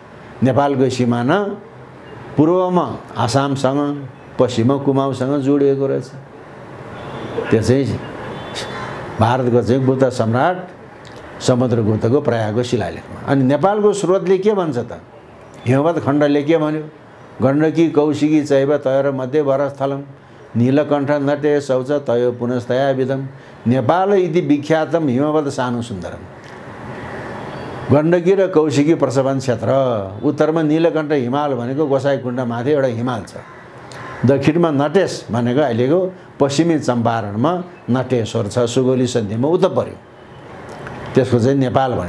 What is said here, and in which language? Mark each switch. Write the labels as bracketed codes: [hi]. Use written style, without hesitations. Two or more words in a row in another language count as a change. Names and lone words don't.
[ne] नेपालको सिमाना पूर्वमा आसामसँग, पश्चिममा कुमाऊसँग जोडिएको रहेछ। त्यो चाहिँ भारतको चाहिँ गुप्त सम्राट समुद्रगुप्तको प्रयागको शिलालेखमा। अनि नेपालको स्रोतले के भन्छ त? हिमवत खण्डले के भन्यो? [sa] गण्डकी कौशिकी चैव तयर मध्ये वरस्थलम नीलकण्ठ नटे शौच तयो पुनस्तया विधम नेपाल इति विख्यातम हिमवत सानु सुन्दरम। [ne] गण्डकी र कौशिकी प्रसवन क्षेत्र, उत्तरमा नीलकण्ठ हिमाल भनेको गोसाइकुण्ड माथि एउटा हिमाल छ, दक्षिणमा नटेश भनेको अहिलेको पश्चिमी चम्पारणमा नटेश्वर छ, सुगौली सन्धिमा उता पर्यो, त्यसको चाहिँ नेपाल भने।